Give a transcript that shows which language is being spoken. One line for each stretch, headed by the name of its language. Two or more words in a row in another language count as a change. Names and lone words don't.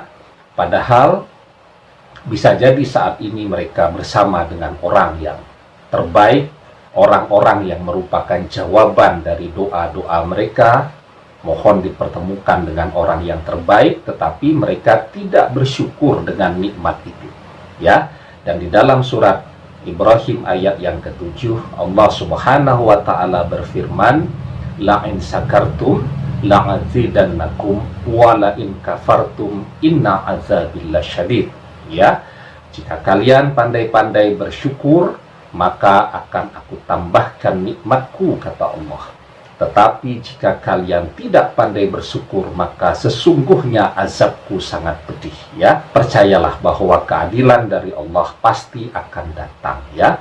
Indonesian: Padahal bisa jadi saat ini mereka bersama dengan orang yang terbaik, orang-orang yang merupakan jawaban dari doa-doa mereka. Mohon dipertemukan dengan orang yang terbaik, tetapi mereka tidak bersyukur dengan nikmat itu, ya. Dan di dalam surat Ibrahim ayat yang ke-7, Allah
Arabic: سبحانه وتعالى
Indonesian: berfirman,
Arabic: لئن شكرتم لأزيدنكم ولئن كفرتم إن عذابي لشديد.
Indonesian: Ya, jika kalian pandai-pandai bersyukur, maka akan aku tambahkan nikmatku, kata Allah. Tetapi jika kalian tidak pandai bersyukur, maka sesungguhnya azabku sangat pedih, ya. Percayalah bahwa keadilan dari Allah pasti akan datang, ya.